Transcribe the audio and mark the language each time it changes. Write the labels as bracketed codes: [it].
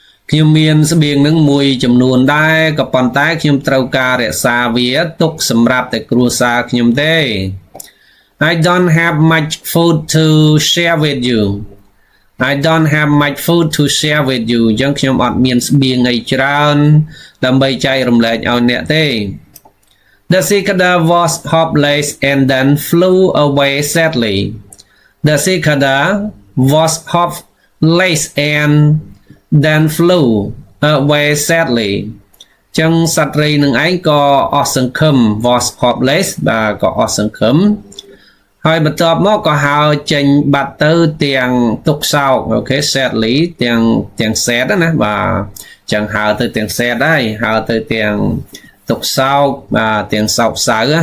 [km] ខ្ញុំមានស្បៀងនឹងមួយចំនួនដែរក៏ប៉ុន្តែខ្ញុំត្រូវការរក្សាវាទុកសម្រាប់តែគ្រួសារខ្ញុំទេ [en] I don't have much food to share with you I don't have much food to share with you [km] ចឹងខ្ញុំអត់មានស្បៀងអីច្រើនដើម្បីចែករំលែកឲ្យអ្នកទេ [en] The cicada was hopeless and then flew away sadly. The cicada was hopeless and then flew away sadly. [km] ចឹងសត្វរីនឹងឯងក៏អស់សង្ឃឹម [en] was hopeless [km] បាទក៏អស់សង្ឃឹមហើយបន្ទាប់មកក៏ហើរចេញបាត់ទៅទាំងទុក្ខសោកអូខេ sadly ទាំង sad ណាបាទចឹងហើរទៅទាំង sad ដែរហើរទៅទាំងទុក្ខសោកបាទទាំងសោកសៅ